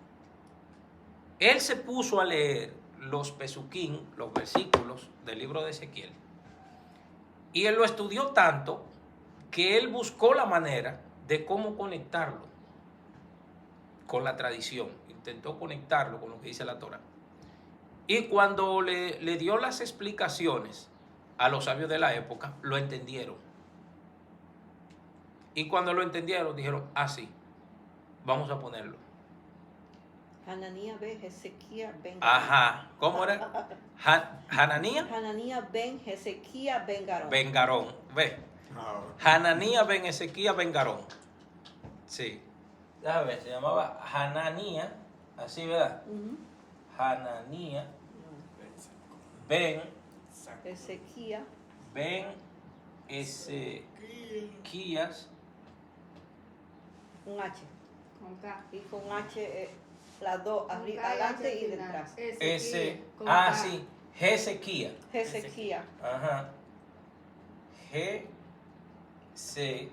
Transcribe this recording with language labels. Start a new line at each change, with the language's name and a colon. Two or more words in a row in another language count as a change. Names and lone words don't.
Spanish: Él se puso a leer los pesuquín, los versículos del libro de Ezequiel, y él lo estudió tanto que él buscó la manera de cómo conectarlo con la tradición, intentó conectarlo con lo que dice la Torah. Y cuando le dio las explicaciones a los sabios de la época, lo entendieron. Y cuando lo entendieron, dijeron, sí, vamos a ponerlo. Hananía ben Hezequía ben Garón. Ajá, ¿cómo era? Hananía. Hananía ben Hezequía ben Garón. Ben Garón, ve. Hananía ben Hezequía ben Garón. Sí. Déjame ver, se llamaba Hananía, así, ¿verdad? Hananía ben Ezequías ben Ezequías con H. Con K. Y con H Las dos, Con arriba, K y adelante H y al final. detrás. Ese. con Ah, K. sí. Hezequía. Hezequía. Ajá. Hezequía.